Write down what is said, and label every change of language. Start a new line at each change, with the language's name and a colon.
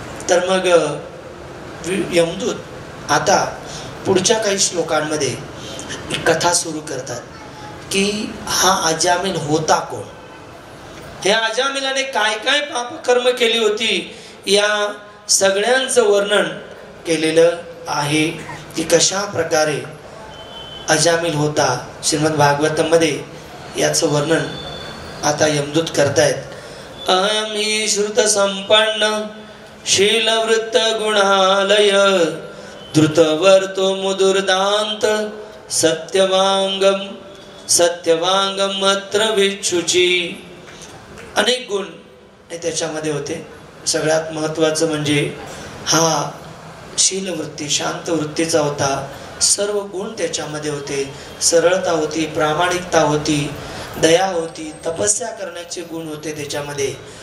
Marathi: तर मग यमदूत आता पुढच्या काही श्लोकांमध्ये कथा सुरू करतात की हा अजामिल होता कोण, ह्या अजामिलाने काय काय पापकर्म केली होती, या सगळ्यांचं वर्णन केलेलं आहे की कशा प्रकारे अजामिल होता. श्रीमद भागवतमध्ये याचं वर्णन आता यमदूत करतायत.
Sanskrit: अहं हि श्रुत संपन्न शीलवृत्त गुणालय धृतवर्तो मुदुर्दांत सत्यवांगम अत्र विच्छुची.
Marathi: अनेक गुण त्याच्यामध्ये होते. सगळ्यात महत्त्वाचं म्हणजे हा शीलवृत्ती, शांत वृत्तीचा होता. सर्व गुण त्याच्यामध्ये होते. सरळता होती, प्रामाणिकता होती, दया होती, तपस्या करण्याचे गुण होते त्याच्यामध्ये.